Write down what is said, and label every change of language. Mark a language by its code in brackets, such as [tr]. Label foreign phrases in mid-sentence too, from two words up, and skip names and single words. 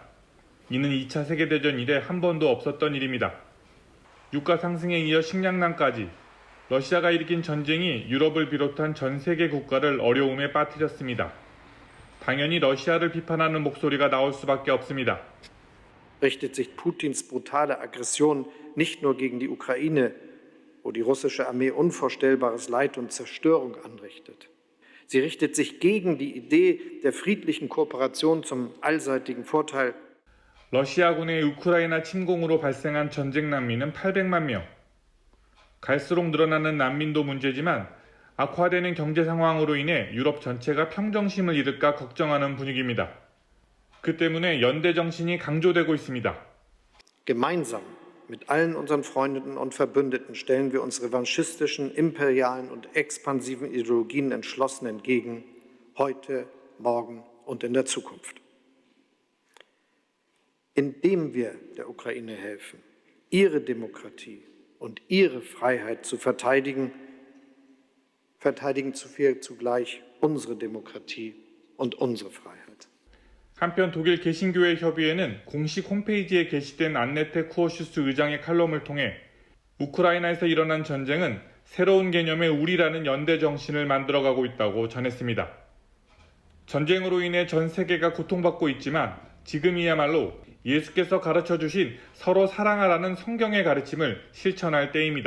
[ko] 이는 2차 세계대전 이래 한 번도 없었던 일입니다. 유가 상승에 이어 식량난까지 러시아가 일으킨 전쟁이 유럽을 비롯한 전 세계 국가를 어려움에 빠뜨렸습니다. 당연히 러시아를 비판하는 목소리가 나올 수밖에 없습니다. [de] Richtet sich Putins brutale Aggression nicht nur gegen die Ukraine, wo die russische Armee unvorstellbares Leid und Zerstörung anrichtet. Sie richtet sich gegen die Idee der friedlichen Kooperation zum allseitigen Vorteil. [ko] 러시아군의 우크라이나 침공으로 발생한 전쟁 난민은 800만 명. 갈수록 늘어나는 난민도 문제지만 악화되는 경제 상황으로 인해 유럽 전체가 평정심을 잃을까 걱정하는 분위기입니다. 그 때문에 연대 정신이 강조되고 있습니다. [de] Gemeinsam mit allen unseren Freunden und Verbündeten stellen wir uns revanchistischen, imperialen und expansiven Ideologien entschlossen entgegen, heute, morgen und in der Zukunft. Indem wir der Ukraine helfen, ihre Demokratie und ihre Freiheit zu verteidigen, verteidigen wir zugleich unsere Demokratie und unsere Freiheit. [ko] 한편 독일 개신교회 협의회는 공식 홈페이지에 게시된 안네테 쿠어슈스 의장의 칼럼을 통해 우크라이나에서 일어난 전쟁은 새로운 개념의 우리라는 연대 정신을 만들어가고 있다고 전했습니다. 전쟁으로 인해 전 세계가 고통받고 있지만 지금이야말로 예수께서 가르쳐주신 서로 사랑하라는 성경의 가르침을 실천할 때입니다.